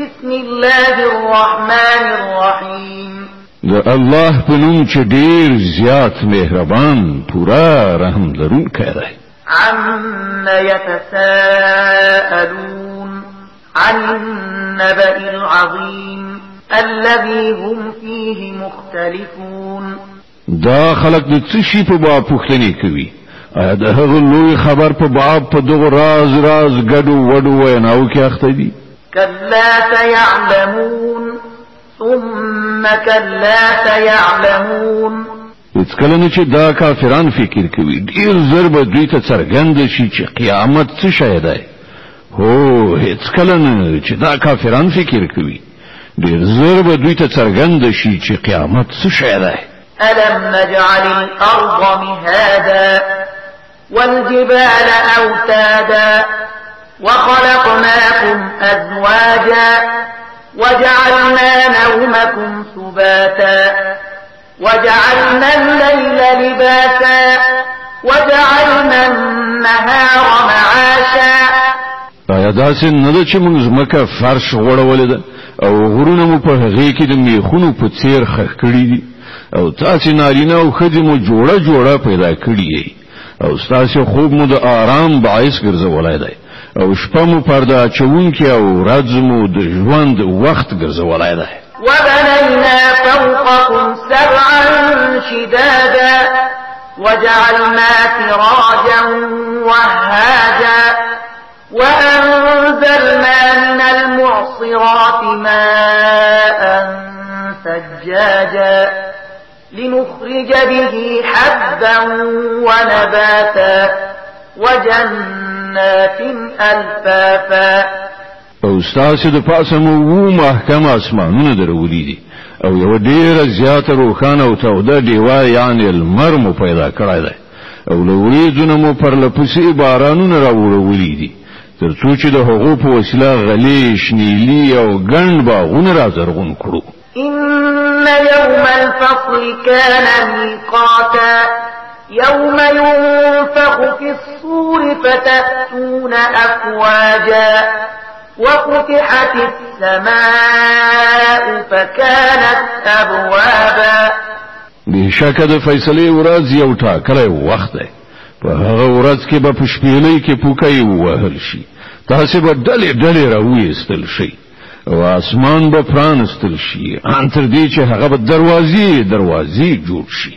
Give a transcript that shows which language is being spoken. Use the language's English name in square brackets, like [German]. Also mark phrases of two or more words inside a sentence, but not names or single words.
[Arabic] بسم الله الرحمن الرحيم [Pashto] د الله په نوم چې ډېر زیات مهربان پورا رحم لرونکی دی. [Arabic] عما يتساءلون عن النبأ العظيم الذي هم فيه مختلفون. [Pashto] دا خلق د څه شي په باب پوښتنې کوي؟ آیا د هغه لوی خبر په باب په دغه راز ګډو وډو ویناو کې اخته دي؟ [Arabic] كلا سيعلمون ثم كلا سيعلمون. [Pashto] هیڅ کله نه چې دا کافران فکر کوي ډیر زر به دوی ته څرګند شي چې قیامت څه شی دی. هو هیڅ کله نه چې دا کافران فکر کوي ډیر زر به دوی ته څرګند شي چې قیامت څه شی دی. [Arabic] ألم نجعل الأرض مهادا والجبال أوتادا وخلقناكم أزواجا وجعلنا نومكم سباتا وجعلنا الليل لباسا وجعلنا النهار معاشا. [Pashto] آیا داسې نه ده چې موږ ځمکه فرش غوړولې ده او غرونه مو په هغې کې د میخونو په څیر خښ کړي دي او تاسې نارینه او ښځې مو جوړه پیدا کړي یې او ستاسې خوب مو د آرام باعث ګرځولی دی او شپه مو پرده اچونکې او ورځ مو د ژوند وخت ګرځولی دی. [Arabic] وبنينا فوقكم سبعا شدادا وجعلنا سراجا وهاجا وأنزلنا من المعصرات ماء ثجاجا لنخرج به حبا ونباتا وجنات ألفافا. [Pashto] او ستاسو د پاسه مو محکم اسمانونه درولې دي او یو ډیره زیاته روخانه او توده دیوا یعنی المر مو پیدا کړای دی او لوریزونه مو پر لپسې بارانونه راوړولې دي تر څو چې د هغو په وسیله غلې شنیلی او ګڼ باغونه رازرغون کړو. [Arabic] إن يوم الفصل كان ميقاتا يوم ينفخ في الصور فتأتون أفواجا وفتحت السماء فكانت أبوابا. [Pashto] بشکه د فیصلې ورځ یو ټاکلی وخت دی په هغه ورځ کې به په شپېلۍ کې پوکۍ ووهل شي تاسې به ډلې راویستل شي او اسمان به پرانستل شي ان تر دې چې هغه به دروازې جوړ شي.